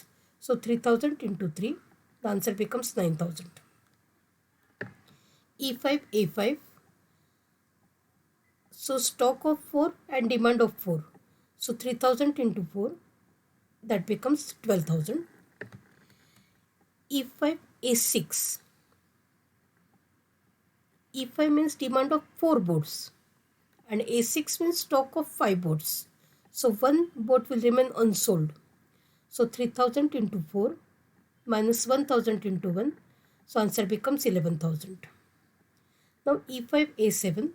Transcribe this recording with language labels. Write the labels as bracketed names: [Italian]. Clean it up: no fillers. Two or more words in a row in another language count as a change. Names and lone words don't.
[English] So 3000 into 3, the answer becomes 9000. E5, A5. So stock of 4 and demand of 4. So 3000 into 4, that becomes 12000. E5, A6. E5 means demand of 4 boats and A6 means stock of 5 boats. So 1 boat will remain unsold. So 3000 into 4 minus 1000 into 1. So answer becomes 11000. Now E5, A7.